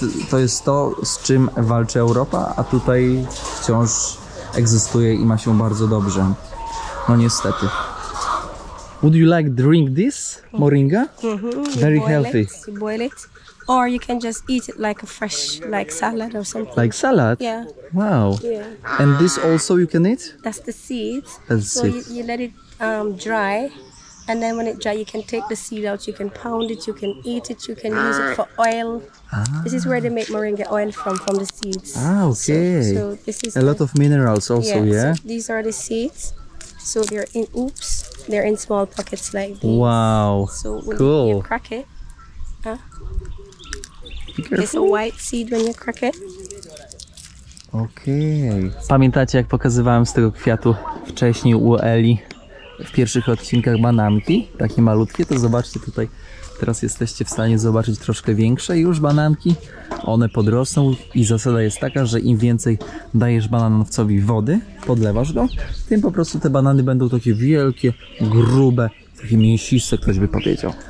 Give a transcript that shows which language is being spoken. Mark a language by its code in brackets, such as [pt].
[pl] To jest to, z czym walczy Europa, a tutaj wciąż egzystuje i ma się bardzo dobrze. No niestety. [en] Would you like drink this moringa? Very healthy. You boil it, or you can just eat it like a fresh, like salad or something. Like salad? Yeah. Wow. Yeah. And this also you can eat? That's the seeds. That's so it. you let it dry, and then when it dry, you can take the seed out. You can pound it. You can eat it. You can use it for oil. This is where they make moringa oil from the seeds. Ah, okay. So this is a lot of minerals also, yeah? So these are the seeds. So they're in oops. They're in small pockets like these. Wow. So when Cool. you crack it, it's a white seed when you crack it. [pl] Okej. Pamiętacie, jak pokazywałem z tego kwiatu wcześniej u Eli w pierwszych odcinkach bananki? Takie malutkie, to zobaczcie tutaj. Teraz jesteście w stanie zobaczyć troszkę większe już bananki. One podrosną i zasada jest taka, że im więcej dajesz bananowcowi wody, podlewasz go, tym po prostu te banany będą takie wielkie, grube, takie mięsiste, ktoś by powiedział.